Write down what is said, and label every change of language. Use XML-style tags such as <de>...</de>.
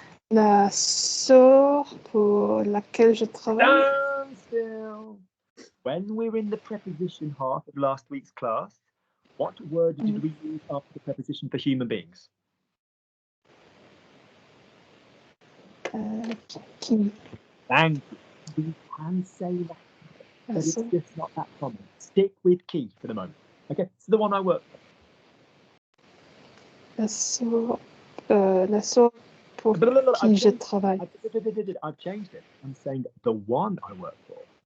<fr>La sœur pour laquelle je travaille.</fr> <en>Stand still. When we're in the preposition half of last week's class, what word did we use after the preposition for human beings?</en> <fr>Qui?</fr> <en>Thank you. We can say that, but it's just not that common. Stick with qui for the moment. Okay, it's the one I work for.</en> <fr>La sœur pour qui je travaille.</fr> <en>I've changed it. I'm saying the one I work for.</en>